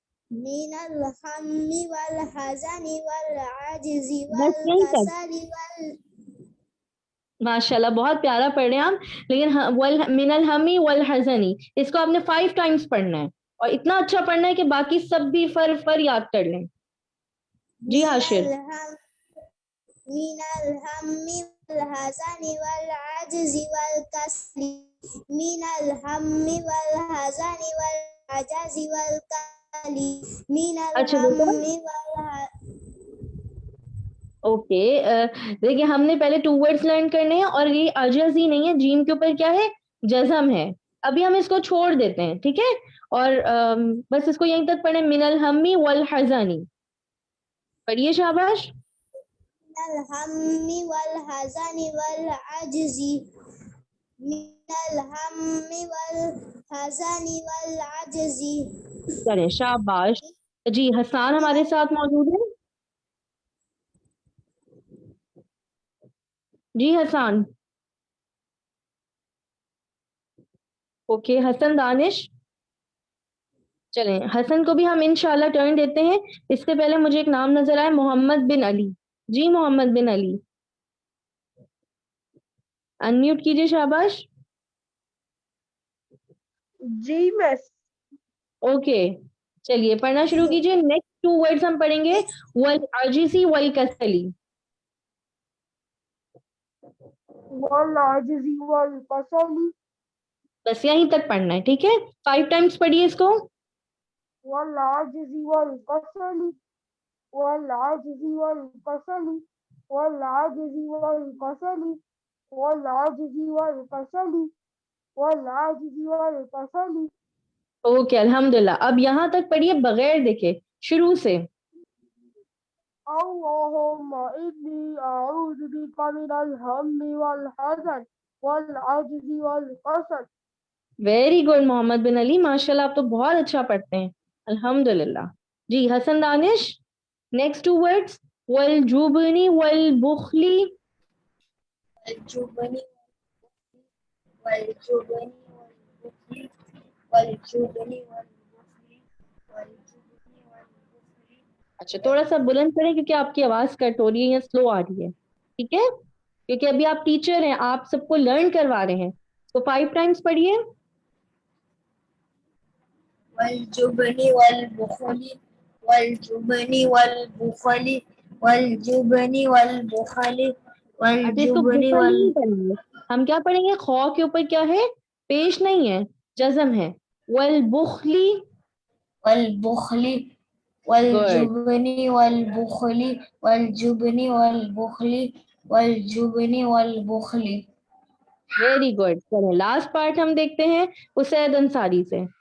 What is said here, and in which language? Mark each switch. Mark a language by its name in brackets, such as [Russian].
[Arabic] من الهم والحزن والعجز [Urdu] بس یہیں تک. [Arabic] والكسل [Urdu] ماشاء اللہ بہت پیارا پڑھ رہے ہیں آپ. لیکن [Arabic] من الہمی والحزنی [Urdu] اس کو آپ نے 5 ٹائمز پڑھنا ہے, اور اتنا اچھا پڑھنا ہے کہ باقی سب بھی فر یاد کر لیں. جی حاشر. [Arabic] من الهم والحزن والعجز والكسل من الهم والحزن والعجز والكسل من [Urdu] اچھا [Arabic] الهم [Urdu] بیٹا اوکے. دیکھیے ہم نے پہلے 2 ورڈز لرن کرنے ہیں, اور یہ عجز ہی نہیں ہے, جیم کے اوپر کیا ہے جزم ہے. ابھی ہم اس کو چھوڑ دیتے ہیں. ٹھیک ہے. اور بس اس کو یہیں تک پڑھیں. من الہمی والحزنی. پڑھیے شاباش. [Arabic] الهم والحزن والعجز من الهم والحزن والعجز. [Urdu] کریں شاباش. جی حسان ہمارے ساتھ موجود ہے. جی حسان. اوکے حسن دانش. چلیں حسن کو بھی ہم انشاءاللہ ٹرن دیتے ہیں. اس سے پہلے مجھے ایک نام نظر آئے, محمد بن علی. جی محمد بن علی انمیوٹ کیجئے شاباش. جی مس. اوکے چلیے پڑھنا شروع کیجئے. نیکسٹ 2 ورڈز ہم پڑھیں گے [Arabic] والعجزی والکسلی. والعجز والكسل [Urdu] بس یہیں تک پڑھنا ہے. ٹھیک ہے. 5 ٹائمز پڑھیے اس کو. [Arabic] والعجز والكسل والعجز والكسل والعجز والكسل والعجز والكسل والعجز والكسل. [Urdu] اوکے الحمدللہ. اب یہاں تک پڑھیے بغیر دیکھے شروع سے. [Arabic] اللهم إني أعوذ بك من الهم والحزن والعجز والكسل. [English] very good [Urdu] محمد بن علی, ماشاء اللہ آپ تو بہت اچھا پڑھتے ہیں الحمدللہ. جی حسن دانش. Next 2 words [Arabic] والجبنی والبخلی. الجبن والجبن والبخل والجبن والبخل والجبن والبخل. [Urdu] اچھا تھوڑا سا بلند کریں کیونکہ آپ کی آواز کٹ ہو رہی ہے یا سلو آ رہی ہے. ٹھیک ہے, کیونکہ ابھی آپ ٹیچر ہیں, آپ سب کو لرن کروا رہے ہیں. تو 5 ٹائمز پڑھیے. [Arabic] والجبن والبخل والجبن والبخل والجبن والبخل [Urdu] اچھا اس کو [Arabic] والجبن [Urdu] بخل نہیں پڑھیں گے, ہم کیا پڑھیں گے؟ خو کے اوپر کیا ہے؟ پیش نہیں ہے, جزم ہے. [Arabic] والبخلی, والبخل [English] Good. [Arabic] والجبن والبخل والجبن والبخل والجبن والبخل. [English] Very good. [Urdu] چلیں لاسٹ پارٹ ہم دیکھتے ہیں اسید انصاری سے.